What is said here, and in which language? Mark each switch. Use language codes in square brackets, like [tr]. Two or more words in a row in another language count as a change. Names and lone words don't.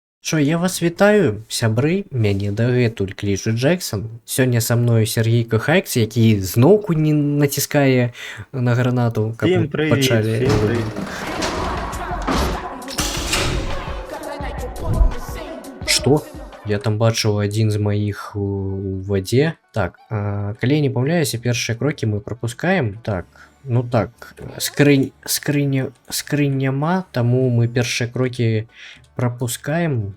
[uk] Що, я вас вітаю, [be] сябры, мяне дагэтуль клічуць Джексон. Сёння са мною Сергій Кохайкс, які зноўку не націскае на гранату, каб мы [uk] Всім привіт, [be] пачалі. [uk] всім привіт. [be] Што? Я там бачыў адзін з маіх у вадзе. Так, калі я не памыляюся, першыя крокі мы прапускаем. Так, ну так, скрынь няма, таму мы першыя крокі прапускаем.